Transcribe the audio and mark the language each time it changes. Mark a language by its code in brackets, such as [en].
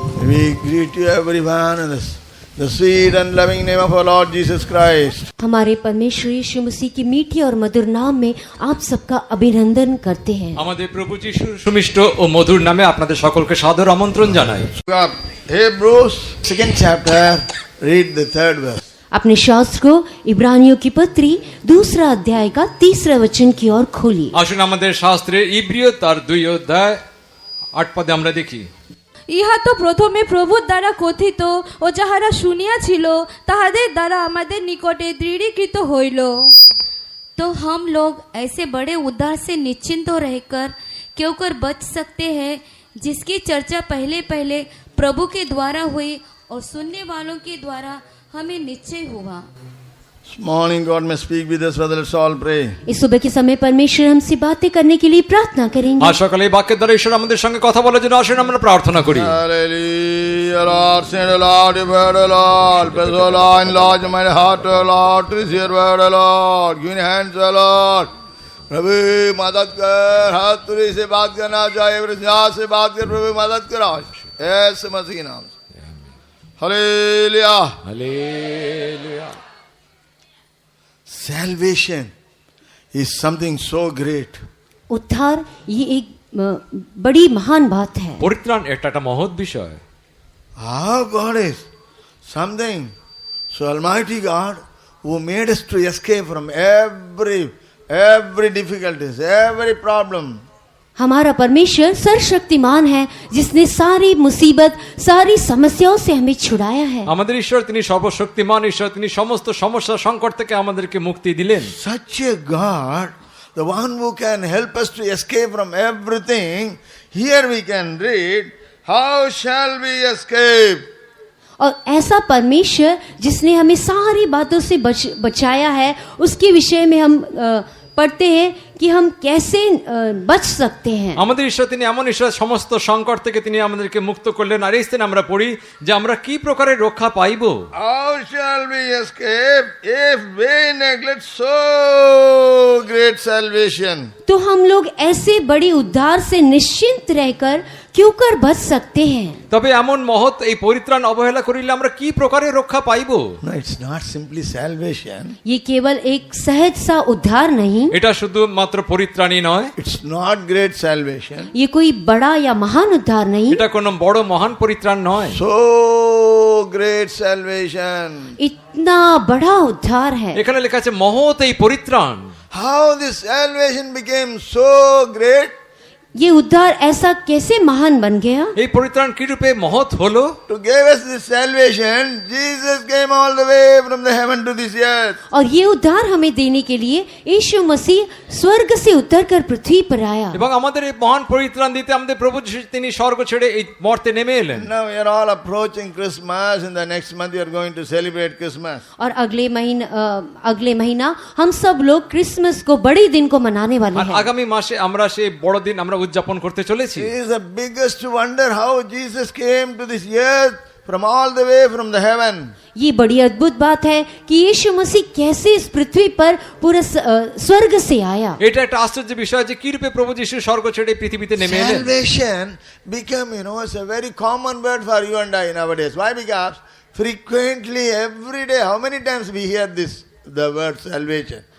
[en] We greet you everyone in the sweet and loving name of our Lord Jesus Christ. [hi] हमारे परमेश्वर यीशु मसीह की मीठी और मधुर नाम में आप सबका अभिनंदन करते हैं। [bn] আমাদের প্রভু যিশুর সুমিষ্ট ও মধুর নামে আপনাদের সকলকে সাদর আমন্ত্রণ জানাই। [en] Hebrews 2nd chapter, read the 3rd verse. [hi] अपने शास्त्र को इब्रानियों की पत्री 2 अध्याय का 3 वचन की ओर खोलिए। [bn] আসুন আমাদের শাস্ত্রে ইব্রিয় তার 2 অধ্যায় 8 পদে আমরা দেখি। ইহা তো প্রথমে প্রভুর দ্বারা কথিত ও যাহারা শুনিয়াছিল তাহাদের দ্বারা আমাদের নিকটে দৃঢ়ীকৃত হইল। [hi] तो हम लोग ऐसे बड़े उद्धार से निश्चिंत हो रहकर क्यों कर बच सकते हैं जिसकी चर्चा पहले पहले प्रभु के द्वारा हुई और सुनने वालों के द्वारा हमें निश्चय हुआ। [en] This morning God may speak with us, Father. Let's all pray. [hi] इस सुबह के समय परमेश्वर हमसे बातें करने के लिए प्रार्थना करेंगे। [bn] আর সকালে এই বাক্যের দ্বারা ঈশ্বর আমাদের সঙ্গে কথা বলার জন্য আসুন আমরা প্রার্থনা করি। [en] Hallelujah, Lord, send the Lord, your word, O Lord. Bless, O Lord, enlarge my heart, O Lord, to receive your word, O Lord. Give me hands, O Lord. [hi] प्रभु मदद कर, हाथ तुरी से बात करना चाहिए, से बात कर, प्रभु मदद करो, ऐसे मसीह नाम से। Hallelujah, hallelujah. [en] Salvation is something so great. [hi] उद्धार ये एक बड़ी महान बात है। [bn] পরিত্রাণ একটা মহৎ বিষয়। [en] Our God is something so Almighty God who made us to escape from every difficulties, every problem. [hi] हमारा परमेश्वर सर्वशक्तिमान है जिसने सारी मुसीबत सारी समस्याओं से हमें छुड़ाया है। [bn] আমাদের ঈশ্বর তিনি সর্বশক্তিমান ঈশ্বর, তিনি সমস্ত সমস্যা সংকট থেকে আমাদেরকে মুক্তি দিলেন। [en] Such a God, the one who can help us to escape from everything, here we can read, how shall we escape? [hi] और ऐसा परमेश्वर जिसने हमें सारी बातों से बचाया है उसके विषय में हम पढ़ते हैं कि हम कैसे बच सकते हैं। [bn] আমাদের ঈশ্বর তিনি এমন ঈশ্বর সমস্ত সংকট থেকে তিনি আমাদেরকে মুক্ত করলেন। আর এই স্থানে আমরা পড়ি যে আমরা কি প্রকারে রক্ষা পাইব। [en] How shall we escape if we neglect so great salvation? [hi] तो हम लोग ऐसे बड़ी उद्धार से निश्चिंत रहकर क्यों कर बच सकते हैं। [bn] তবে এমন মহৎ এই পরিত্রাণ অবহেলা করিলে আমরা কি প্রকারে রক্ষা পাইব। [en] No, it's not simply salvation. [hi] ये केवल एक सहज सा उद्धार नहीं, [bn] এটা শুধু মাত্র পরিত্রাণই নয়, [en] It's not great salvation. [hi] ये कोई बड़ा या महान उद्धार नहीं, [bn] এটা কোনো বড় মহান পরিত্রাণ নয়। [en] So great salvation. [hi] इतना बड़ा उद्धार है। [bn] এখানে লেখা আছে মহৎ এই পরিত্রাণ। [en] How this salvation became so great? [hi] ये उद्धार ऐसा कैसे महान बन गया। [bn] এই পরিত্রাণ কি রূপে মহৎ হলো। [en] To give us this salvation, Jesus came all the way from the heaven to this earth. [hi] और ये उद्धार हमें देने के लिए यीशु मसीह स्वर्ग से उतरकर पृथ्वी पर आया। [bn] এবং আমাদের এই মহান পরিত্রাণ দিতে আমাদের প্রভু যিশু তিনি স্বর্গ ছেড়ে এই মর্তে নেমে এলেন। [en] Now we are all approaching Christmas. In the next month we are going to celebrate Christmas. [hi] और अगले महीना हम सब लोग क्रिसमस को बड़े दिन को मनाने वाले [bn] আর [hi] हैं। [bn] আগামী মাসে আমরা সেই বড় দিন আমরা উদযাপন করতে চলেছি। [en] It is the biggest wonder how Jesus came to this earth from all the way from the heaven. [hi] ये बड़ी अद्भुत बात है कि यीशु मसीह कैसे इस पृथ्वी पर पूरे स्वर्ग से आया। [bn] এটা একটা আশ্চর্য বিষয় যে কি রূপে প্রভু যিশু স্বর্গ ছেড়ে পৃথিবীতে নেমে এলেন। [en] Salvation became, it's a very common word for you and I nowadays. Why? Because frequently, every day, how many times we hear the word salvation?